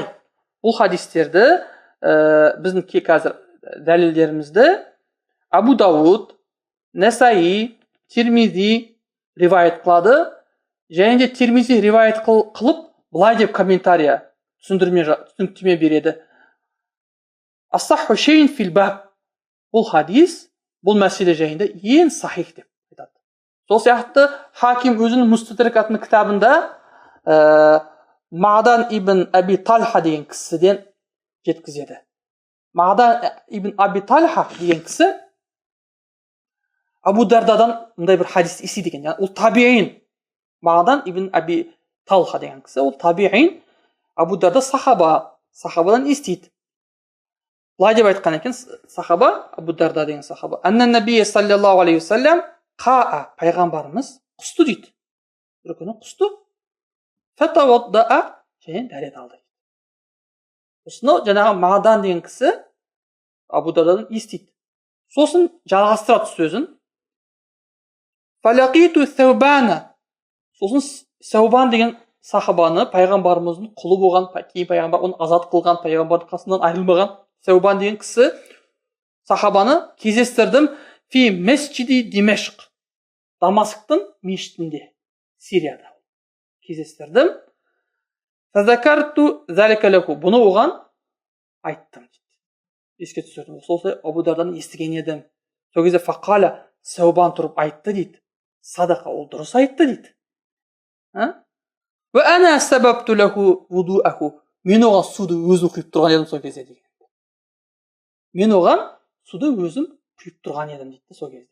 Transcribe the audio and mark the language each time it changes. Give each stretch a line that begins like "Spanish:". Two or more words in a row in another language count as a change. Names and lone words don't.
Kazakh: Бұл хадистерді, біздің қазір дәлелдерімізді Абу Дауд, Нәсаи, Тирмизи ривайет қылады. Және де Тирмизи ривайет қылып, былай деп комментария, түсініктеме береді.
Arabic: أصح شيء في الباب.
Kazakh: Бұл хадис, бұл мәселе жайында ең сахих деп айтады. Сол сияқты Хаким өзінің Мустадрик атты кітабында Маъдан ибн Аби Талха деген кісіден жеткізеді. Маъдан ибн Аби Талха деген кісі Абу Дардадан мындай бір хадис естиді екен. Ол табиин. Маъдан ибн Аби Талха деген кісі, ол табиин. Абу Дарда сахабадан естиді. Былай деп айтқан екен сахаба, Абу Дарда деген сахаба.
Arabic: أن النبي صلى الله عليه وسلم قاء,
Kazakh: пайғамбарымыз құсты дейді. Бір күні құсты. Фатаваддаа, және дәрет алды. Осыны жаңағы Маъдан деген кісі Абу Дардадан естиді. Сосын жалғастырады сөзін.
Arabic: فلقيت ثوبان.
Kazakh: Сосын Саубан деген сахабаны, пайғамбарымыздың құлы болған, кейін пайғамбар оны азат қылған, пайғамбардың қасынан айырылмаған Саубан деген кісі сахабаны кездестірдім
Arabic: في مسجد دمشق.
Kazakh: Дамасктың мешітінде, Сирияда кездестірдім.
Arabic: فذكرت ذلك له.
Kazakh: Бұны оған айттым. Еске түсірдім. Сол Абу Дардан естіген едім. Сол кезде фақала, Саубан тұрып айтты дейді.
Arabic: Садақа,
Kazakh: ол дұрыс айтты дейді.
Arabic: وأنا صببت له وضوءه.
Kazakh: Мен оған суды өзім құйып тұрған едім сол кезде деген. Мен оған суды өзім құйып тұрған едім дейді сол кезде.